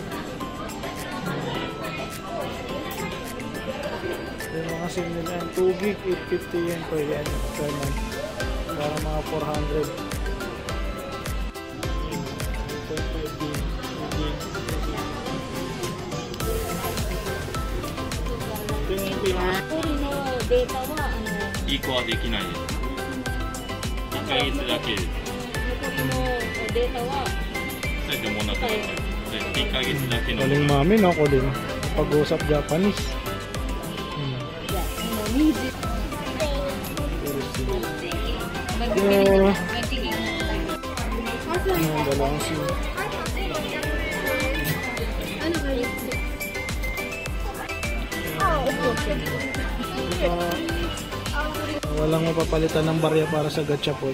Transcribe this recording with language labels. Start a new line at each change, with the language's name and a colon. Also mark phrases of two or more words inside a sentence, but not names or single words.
Filipino: Yung mga SIM nila, 2 gig, 850 yan per yan.
English: Per month.
Filipino: Para mga 400. 2 gig, 2 gig. Ito yung pinaka.
Japanese: データは移行はできないです。1ヶ月だけです。残りのデータはそれでもなくなっちゃう。1ヶ月だけの。
Filipino: Galing mami, no? Ako din. Pag-usap Japanese. Dalawang SIM. Walang mapapalitan ng barya para sa gachapon.